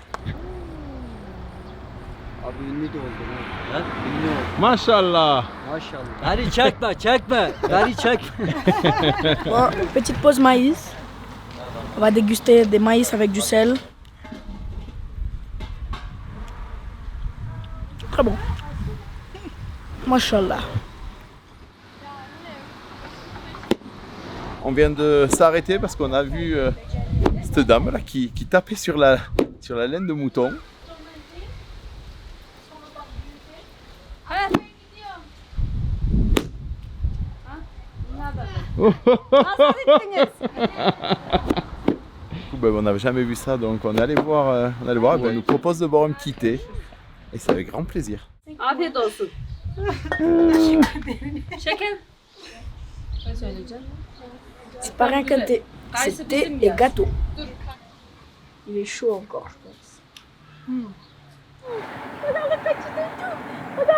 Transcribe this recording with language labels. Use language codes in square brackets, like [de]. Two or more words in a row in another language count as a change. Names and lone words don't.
[tr] Abi ünlü de oldu. Ha? Ünlü oldu. Maşallah. Maşallah. Beni çekme. Beni çekme. [fr] Bon, petite pause maïs. On va déguster des maïs avec du sel. Très bon. Machallah. On vient de s'arrêter parce qu'on a vu cette dame là qui tapait sur la laine de mouton. On n'avait jamais vu ça, donc on allait voir. Elle nous propose de boire un petit thé et c'est avec grand plaisir. [tr] Afiyet olsun. Şeker. Ne söyleyeceğim? [fr] C'est pas rien qu'un thé. C'est thé et gâteau. Il est chaud encore, je pense. Regarde le petit toutou.